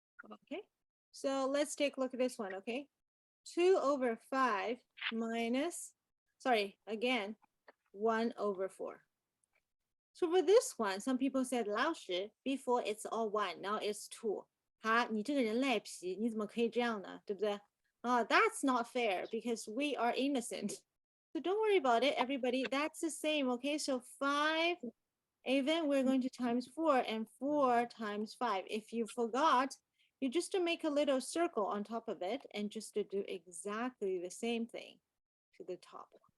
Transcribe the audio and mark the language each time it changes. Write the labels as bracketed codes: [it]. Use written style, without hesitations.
[en] Okay, so let's take a look at this one, okay? 2/5 minus, sorry, again, 1/4. So for this one, some people said, 老师, before it's all 1, now it's 2. [zh] 哈，你这个人赖皮，你怎么可以这样呢？对不对？ [en] that's not fair because we are innocent. So don't worry about it, everybody. That's the same, okay? So 5, even we're going to times 4 and 4 times 5. If you forgot, you just to make a little circle on top of it and just to do exactly the same thing to the top.